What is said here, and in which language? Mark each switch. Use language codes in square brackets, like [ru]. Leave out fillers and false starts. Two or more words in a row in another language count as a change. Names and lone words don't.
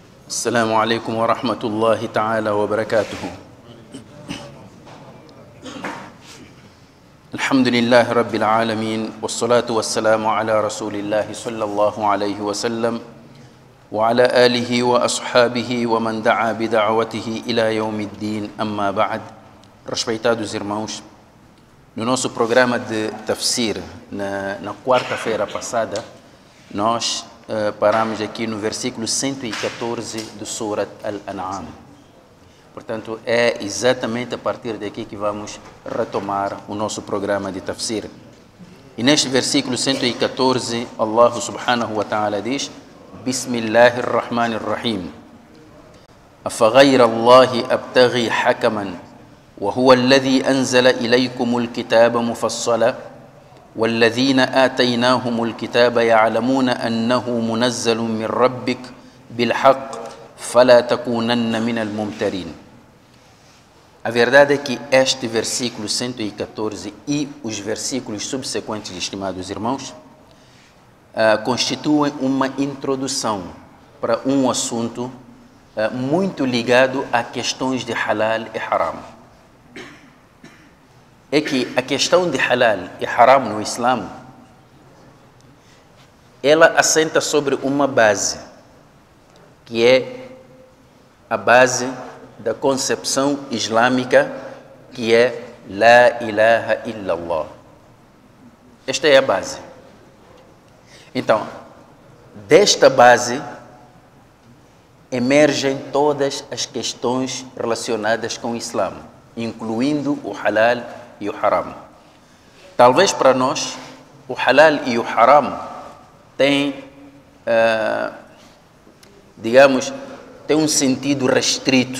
[ar] السلام عليكم ورحمة الله تعالى وبركاته. الحمد لله رب العالمين والصلاة والسلام على رسول الله صلى الله عليه وسلم وعلى آله وأصحابه ومن دعا بدعوته إلى يوم الدين. أما بعد. [pt] Respeitados irmãos, no nosso programa de tafsir, na quarta-feira passada, nós paramos aqui no versículo 114 do Surat Al-An'am. Portanto, é exatamente a partir daqui que vamos retomar o nosso programa de tafsir. E neste versículo 114, [ar] الله سبحانه وتعالى diz: بسم الله الرحمن الرحيم. أفغير الله أبتغي حكما وهو الذي أنزل إليكم الكتاب مفصلا والذين آتيناهم الكتاب يعلمون أنه منزل من ربك بالحق فلا تكونن من الممترين. [pt] A verdade é que este versículo 114 e os versículos subsequentes, estimados irmãos, constituem uma introdução para um assunto muito ligado a questões de halal e haram. É que a questão de halal e haram no Islã, ela assenta sobre uma base, que é a base da concepção islâmica, que é [ar] لا إله إلا الله. [pt] Esta é a base. Então, desta base emergem todas as questões relacionadas com o Islã, incluindo o halal e o haram. Talvez para nós o halal e o haram têm, digamos, tem um sentido restrito.